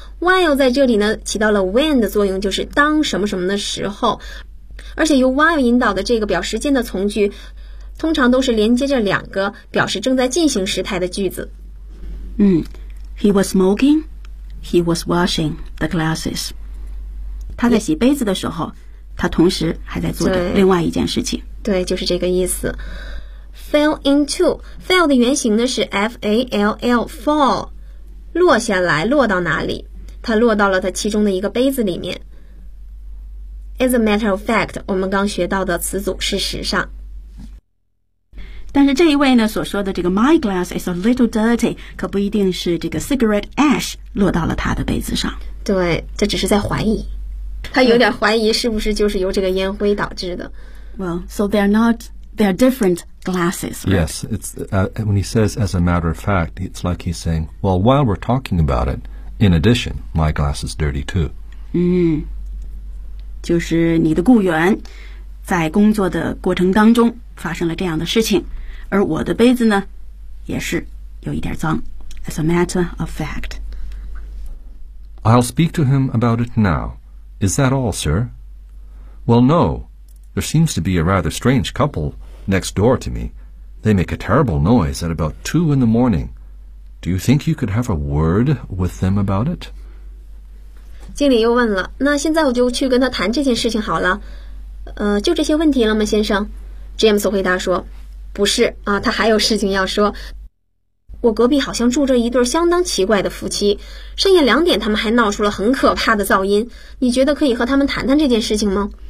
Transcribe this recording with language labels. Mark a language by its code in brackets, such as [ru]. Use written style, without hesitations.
[zh] While 在这里呢起到了 when 的作用，就是当什么什么的时候，而且由 while 引导的这个表时间的从句通常都是连接着两个表示正在进行时态的句子。 [en] He was smoking, he was washing the glasses. [zh] 他在洗杯子的时候，他同时还在做着另外一件事情。对，就是这个意思。Fell into, fell 的原型呢是 F-A-L-L, fall, 落下来，落到哪里，他落到了他其中的一个杯子里面。 [en] As a matter of fact， [zh] 我们刚学到的词组事实上。但是这一位呢所说的这个 [en] my glass is a little dirty， [zh] 可不一定是这个 cigarette ash 落到了他的杯子上。对，这只是在怀疑，他有点怀疑是不是就是由这个烟灰导致的。 [en] Well， so they're not， they're different glasses、right? Yes， it's、when he says as a matter of fact， it's like he's saying， well， while we're talking about it， in addition， my glass is dirty too。 [zh] 就是你的雇员在工作的过程当中发生了这样的事情，而我的杯子呢也是有一点脏。 [en] As a matter of fact， I'll speak to him about it now. Is that all, sir? Well, no. There seems to be a rather strange couple next door to me. They make a terrible noise at about 2 in the morning. Do you think you could have a word with them about it? [zh] 经理又问了，那现在我就去跟他谈这件事情好了，就这些问题了吗先生？ James 回答说，不是啊，他还有事情要说。我隔壁好像住着一对相当奇怪的夫妻，深夜2点他们还闹出了很可怕的噪音，你觉得可以和他们谈谈这件事情吗？